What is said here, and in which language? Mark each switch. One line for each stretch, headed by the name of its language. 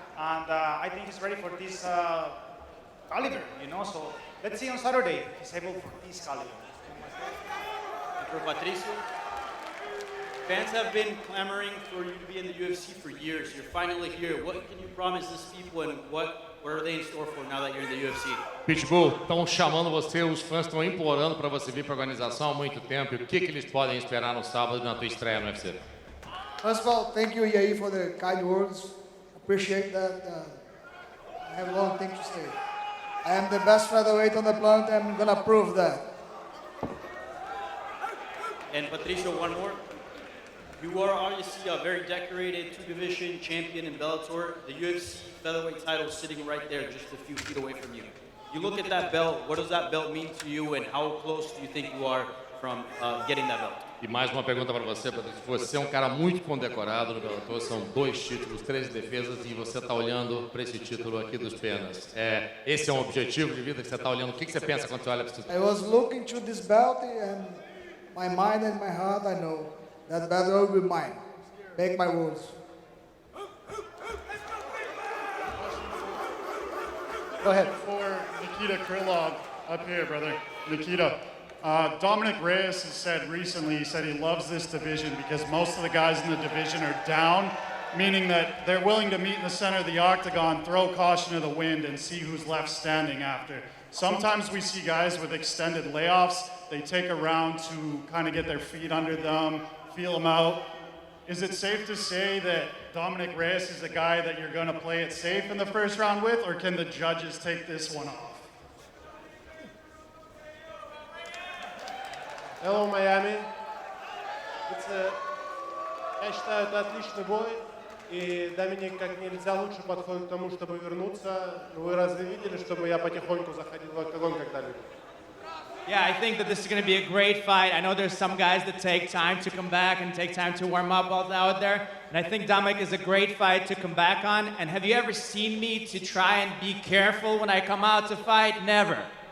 English: And I think he's ready for this caliber, you know. So let's see on Saturday if he's able for this caliber. And for Patricio, fans have been clamoring for you to be in the UFC for years. You're finally here. What can you promise these people, and what are they in store for now that you're in the UFC?
Portuguese: Pitbull, estão chamando você, os fãs estão implorando para você vir para a organização há muito tempo. E o que eles podem esperar no sábado na tua estreia no UFC?
English: First of all, thank you, Yair, for the kind words. Appreciate that. I have a long thing to say. I am the best featherweight on the planet, and I'm gonna prove that. And Patricio, one more. You are obviously a very decorated 2-division champion in Bellator. The UFC featherweight title is sitting right there, just a few feet away from you. You look at that belt, what does that belt mean to you, and how close do you think you are from getting that belt?
Portuguese: E mais uma pergunta para você, Patrício. Você é um cara muito condecorado no Bellator, são 2 títulos, 3 defesas, e você está olhando para esse título aqui dos penas. Esse é um objetivo de vida que você está olhando. O que você pensa quando você olha para esse título?
English: I was looking to this belt, and my mind and my heart, I know that belt will be mine. Make my words. Go ahead. For Nikita Krylov, up here, brother. Nikita, Dominic Reyes has said recently, he said he loves this division because most of the guys in the division are down, meaning that they're willing to meet in the center of the octagon, throw caution to the wind, and see who's left standing after. Sometimes we see guys with extended layoffs. They take a round to kind of get their feet under them, feel them out. Is it safe to say that Dominic Reyes is a guy that you're going to play it safe in the first round with, or can the judges take this one off? Hello, Miami.
Russian: Я считаю, это отличный бой, и Доминик как нельзя лучше подходит к тому, чтобы вернуться. Вы разве видели, чтобы я потихоньку заходил в октагон когда-либо?
English: Yeah, I think that this is going to be a great fight. I know there's some guys that take time to come back and take time to warm up out there. And I think Dominic is a great fight to come back on. And have you ever seen me to try and be careful when I come out to fight? Never.